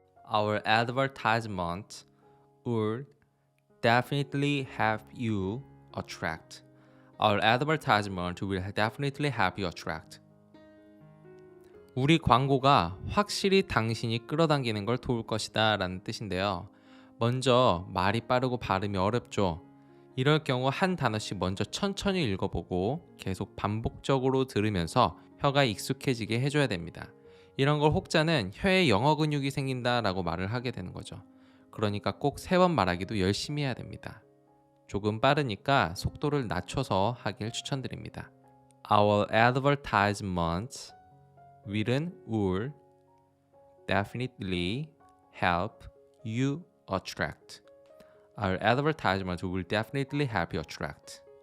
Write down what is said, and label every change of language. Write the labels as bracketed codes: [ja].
[en] Our advertisement would definitely help you attract. Our advertisement will definitely help you attract. [ko] 우리 광고가 확실히 당신이 끌어당기는 걸 도울 것이다 라는 뜻인데요. 먼저 말이 빠르고 발음이 어렵죠. 이럴 경우 한 단어씩 먼저 천천히 읽어보고 계속 반복적으로 들으면서 혀가 익숙해지게 해줘야 됩니다. 이런 걸 혹자는 혀에 영어 근육이 생긴다라고 말을 하게 되는 거죠. 그러니까 꼭 3번 말하기도 열심히 해야 됩니다. 조금 빠르니까 속도를 낮춰서 하길 추천드립니다. [en] Our advertisements will definitely help you attract. Our advertisements will definitely help you attract.